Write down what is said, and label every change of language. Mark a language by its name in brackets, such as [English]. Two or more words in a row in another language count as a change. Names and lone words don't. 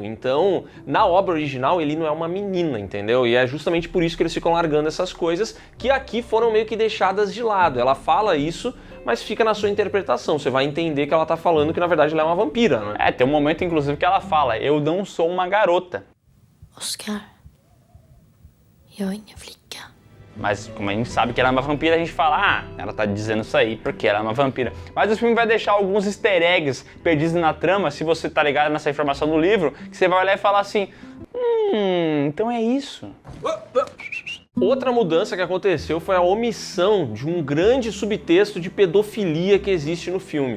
[Portuguese] Então, na obra original, Ellie não é uma menina, entendeu? E é justamente por isso que eles ficam largando essas coisas que aqui foram meio que deixadas de lado. Ela fala isso, mas fica na sua interpretação. Você vai entender que ela tá falando que na verdade ela é uma vampira, né? Tem um momento inclusive que ela fala, eu não sou uma garota. [Swedish] Oscar, jag är ingen flicka. [Portuguese] Mas como a gente sabe que ela é uma vampira, a gente fala, ela tá dizendo isso aí porque ela é uma vampira. Mas o filme vai deixar alguns [English] easter eggs [Portuguese] perdidos na trama, se você tá ligado nessa informação do livro, que você vai olhar e falar assim, então é isso. Outra mudança que aconteceu foi a omissão de um grande subtexto de pedofilia que existe no filme.